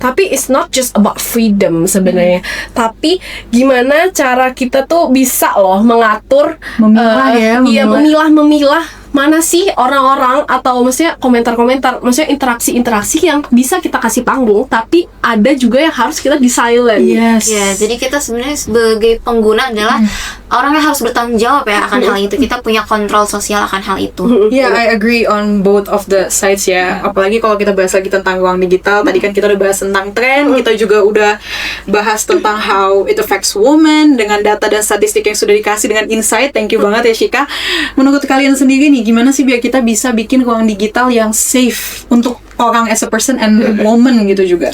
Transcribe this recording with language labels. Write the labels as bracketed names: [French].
[Indonesian] Tapi [English] it's not just about freedom [Indonesian] sebenarnya, tapi gimana cara kita tuh bisa loh mengatur, memilah mana sih orang-orang atau maksudnya komentar-komentar, maksudnya interaksi-interaksi yang bisa kita kasih panggung, tapi ada juga yang harus kita di silent. [English] Yes. [Indonesian] Ya, jadi kita sebenarnya sebagai pengguna adalah orang yang harus bertanggung jawab ya akan hal itu. Kita punya kontrol sosial akan hal itu. [English] Yeah, I agree on both of the sides ya. [Indonesian] Apalagi kalau kita bahas lagi tentang ruang digital. Tadi kan kita udah bahas tentang tren, kita juga udah bahas tentang [English] how it affects women [Indonesian] dengan data dan statistik yang sudah dikasih dengan insight. [English] Thank you [Indonesian] banget ya Shika. Menurut kalian sendiri nih, gimana sih biar kita bisa bikin ruang digital yang safe untuk orang [English] as a person and woman [Indonesian] gitu juga?